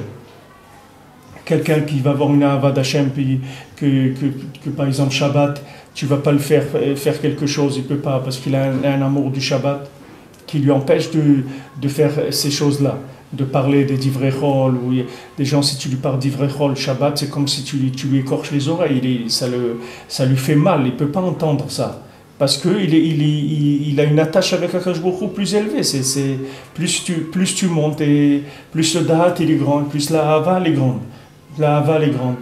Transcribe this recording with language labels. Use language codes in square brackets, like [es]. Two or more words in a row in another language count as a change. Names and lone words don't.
[fr] Quelqu'un qui va avoir une ahava d'Hachem, puis que par exemple Shabbat, tu ne vas pas le faire quelque chose, il ne peut pas, parce qu'il a un amour du Shabbat qui lui empêche de faire ces choses-là, de parler des divrei-chol, ou des gens, si tu lui parles divrei-chol, Shabbat, c'est comme si tu lui écorches les oreilles, ça lui fait mal, il ne peut pas entendre ça. Parce qu'il a une attache avec [he] הקדוש ברוך הוא [fr] plus élevée. Plus tu montes, et plus le dahat il est grand, plus la hava elle est grande. La hava est grande.